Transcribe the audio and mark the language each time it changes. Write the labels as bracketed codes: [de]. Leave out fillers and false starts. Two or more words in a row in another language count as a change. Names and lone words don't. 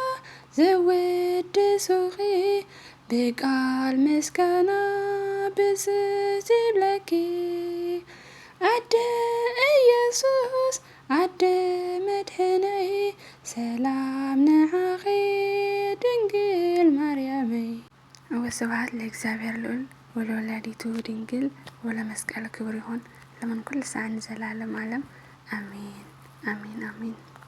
[ti] ዘወድሱኺ ብቃል ምስጋና ብፅት ይብለኪ ኣደ ኢየሱስ ኣደ መድሕነይ ሰላም ንዓኺ ድንግል ማርያመይ። [gez] ወስብሐት ለእግዚአብሔር ልዑል ወለወላዲቱ ድንግል ወለመስቀል ክብር [ti] ይሁን ለምን ኩሉ ሰዓት ዘላለም ዓለም አሜን አሜን አሜን።